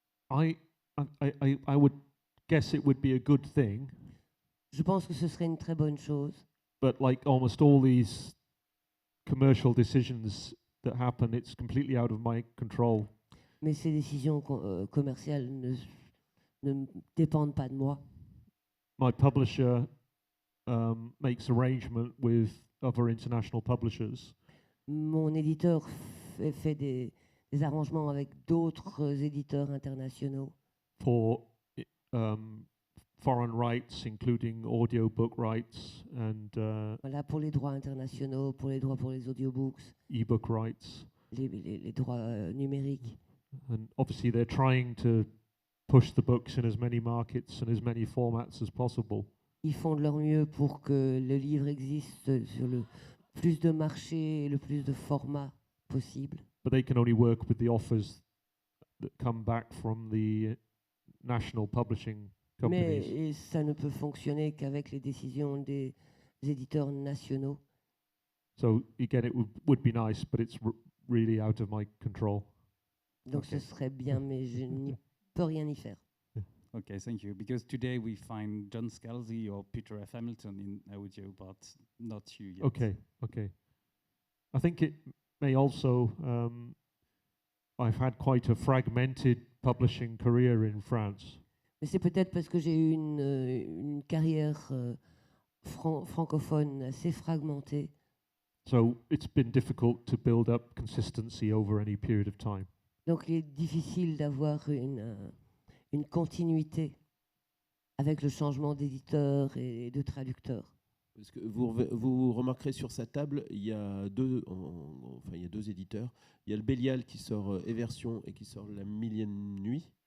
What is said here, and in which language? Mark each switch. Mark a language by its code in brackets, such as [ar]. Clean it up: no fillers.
[en] I would guess it would be a good thing, [fr] Je pense que ce serait une très bonne chose. [en] but like almost all these commercial decisions that happen, it's completely out of my control. [fr] Mais ces décisions commerciales ne dépendent pas de moi. [en] My publisher makes arrangement with other international publishers, [fr] Mon éditeur fait des arrangements avec d'autres éditeurs internationaux [en] for foreign rights, including audiobook rights and [fr] voilà, pour les droits internationaux, pour les droits pour les audiobooks, [en] ebook rights. [fr] les droits numériques. [en] And obviously, they're trying to push the books in as many markets and as many formats as possible. [fr] Ils font de leur mieux pour que le livre existe sur le plus de marchés et le plus de formats possible. [en] But they can only work with the offers that come back from the national publishing companies. [fr] Mais ça ne peut fonctionner qu'avec les décisions des éditeurs nationaux. [en] So again, it would be nice, but it's really out of my control. [fr] Donc ce serait bien, mais je n'y peux rien y faire. [en] Okay, thank you. Because today we find John Scalzi or Peter F. Hamilton in audio, but not you yet. Okay. I think it may also. I've had quite a fragmented publishing career in France. [fr] Mais c'est peut-être parce que j'ai eu une carrière francophone assez fragmentée. [en] So it's been difficult to build up consistency over any period of time. [fr] Donc il est difficile d'avoir une continuité avec le changement d'éditeur et de traducteur. Parce que vous remarquerez sur sa table, il y a deux éditeurs. Il y a le Bélial qui sort Eversion et qui sort La Millième Nuit.